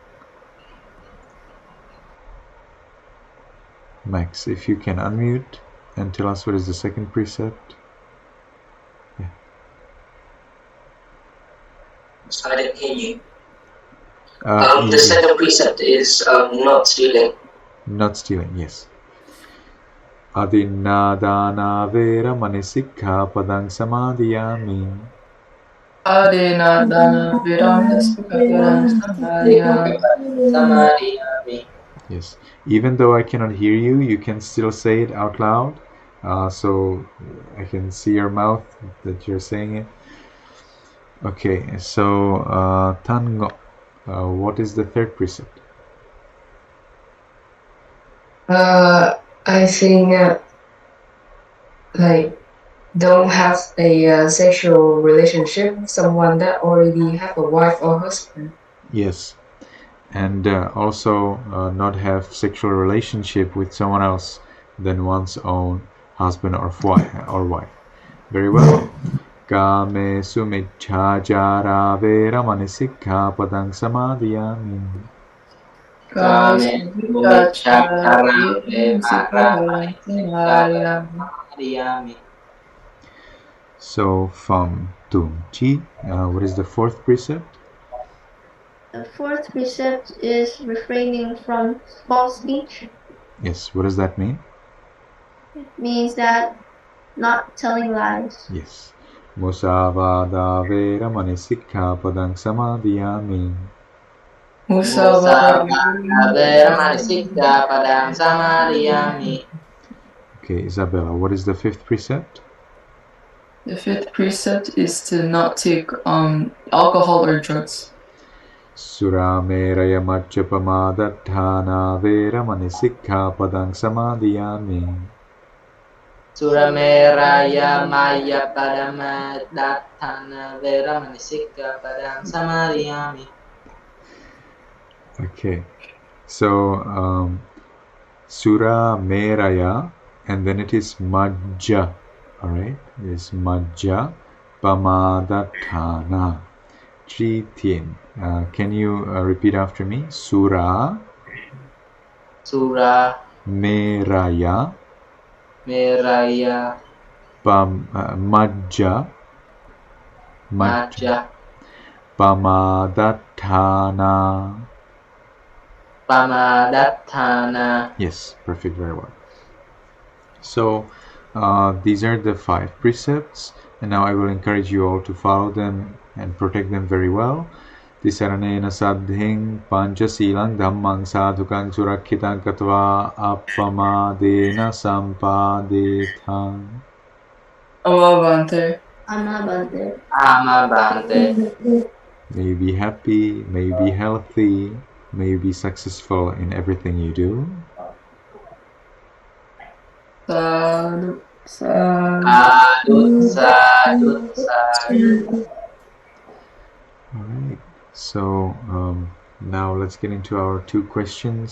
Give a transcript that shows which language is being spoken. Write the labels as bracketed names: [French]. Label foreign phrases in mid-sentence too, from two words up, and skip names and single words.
[English] Max, if you can unmute and tell us what is the second precept. Yeah. I didn't hear you. The second precept is not stealing. Not stealing, yes. [Pali] Adinadana vera manisikkhapadang samadhiyami. Adinadana Vedana Sikaparam Samadhiyami. [English] Yes. Even though I cannot hear you, you can still say it out loud. So I can see your mouth that you're saying it. Okay, so Tango, what is the third precept? I think like don't have a sexual relationship with someone that already have a wife or husband. Yes. And also not have sexual relationship with someone else than one's own husband or wife. Very well. [Pali] Kame sumicchācārā vēramani sikkhapadang samadhiyami. [English] So from Tumchi, what is the fourth precept? The fourth precept is refraining from false speech. Yes, what does that mean? It means that not telling lies. Yes. [Pali] Musavada vēramani sikkhapadang samadhiyami. [English] Okay, Isabella, what is the fifth precept? The fifth precept is to not take alcohol or drugs. [Pali] Surameraya majjapamadatthana vēramani sikkhapadang samadhiyami. Surameraya maya padamadatthana veramani sikkhapadang samadhiyami. [English] Okay, so Surameraya, and then it is Majja, alright? It is [Pali] Majja Pamadatthana. [English] Ch10. Can you repeat after me? [Pali] Sura Meraya Majja Pamadatthana. [English] Yes, perfect, very well. So these are the 5 precepts, and now I will encourage you all to follow them and protect them very well. [Pali] Tisaranena saddhing panchasilang dhammang sadhukang surakkhitan katva appamadena sampadethang. [English] Amabante. May you be happy, may you be healthy, may you be successful in everything you do. Sadhu. Alright, so now let's get into our 2 questions.